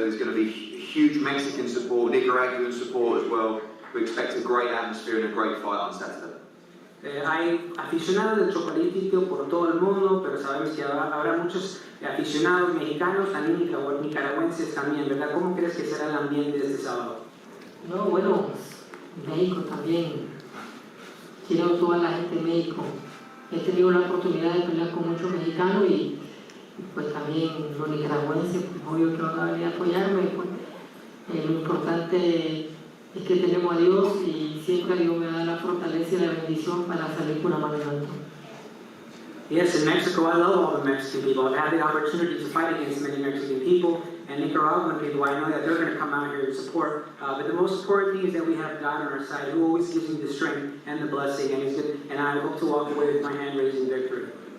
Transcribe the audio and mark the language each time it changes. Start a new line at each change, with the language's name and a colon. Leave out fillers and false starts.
English: There's going to be huge Mexican support, Nicaraguan support as well. We expect a great atmosphere and a great fight on Saturday.
Spanish: Hay aficionados del Chocolatito por todo el mundo, pero sabemos que habrá muchos aficionados mexicanos, también nicaragüenses también, ¿verdad? ¿Cómo crees que será el ambiente de este sábado? No, bueno, México también. Quiero a toda la gente de México. He tenido la oportunidad de pelear con muchos mexicanos y pues también los nicaragüenses, pues, obvio que van a venir a apoyarme. Pues, lo importante es que tenemos a Dios y siempre Dios me da la fortaleza y la bendición para salir con una mano en alto.
English: Yes, in Mexico, I love all the Mexican people. I've had the opportunity to fight against many Mexican people and Nicaraguan people. I know that they're going to come out here and support. But the most important thing is that we have God on our side, who always gives me the strength and the blessing, and I hope to walk away with my hand raised in victory.